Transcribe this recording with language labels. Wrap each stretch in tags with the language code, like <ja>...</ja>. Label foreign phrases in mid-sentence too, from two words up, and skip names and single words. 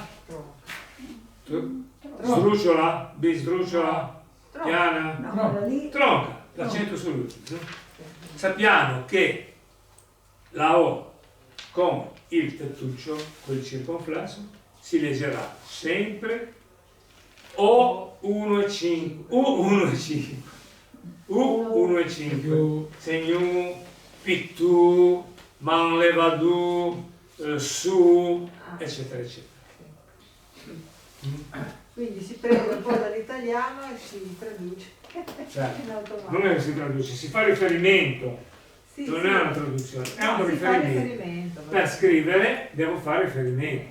<it>Tronca. sdrucciola, bisdrucciola, piana, No, quella lì. tronca, l'accento sull'ultimo. Sappiamo che la O con il tettuccio, quel circonflesso, si leggerà sempre O1 e 5, U1 e 5, U1 e 5,</it> <sc>segnu, pittu, manlevadu,</sc> <it>su, eccetera, eccetera. Quindi si prende un po' dall'italiano e si traduce Cioè, in automatico. non è che si traduce, si fa riferimento, Sì, non sì. è una traduzione, è No, un si fa riferimento. riferimento. Per scrivere devo fare riferimento,</it>